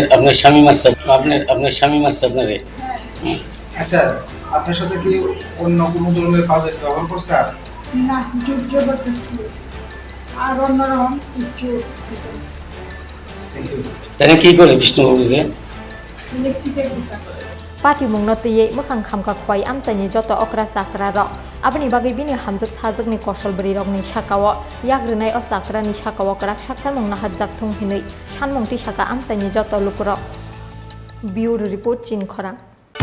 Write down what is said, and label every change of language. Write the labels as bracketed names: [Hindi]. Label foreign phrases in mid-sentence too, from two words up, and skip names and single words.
[Bangla] আপনার স্বামী মারছে আপনার স্বামী মারছে আপনারে আচ্ছা আপনার সাথে কি অন্য কোনো ধরনের বাজে ব্যবহার করছে আর না জবরদস্তি আর অন্যরকম কিছু কিছু [English] thank you [Bangla] তাহলে কি করে বিষ্ণুবাবু যে ইলেকট্রিকের দিকে [Kok Borok] patimungno tiye mukhang khamka khwai amsaini joto okra sakra ro abni bagi bini hamjuk sajakni kosol bri rokni sakao yagrunai o sakrani sakao krak sakhamung nahajak thung hinui sanmung ti saka amsaini joto lukrok [English] Bureau Report [Kok Borok] Chin Khorang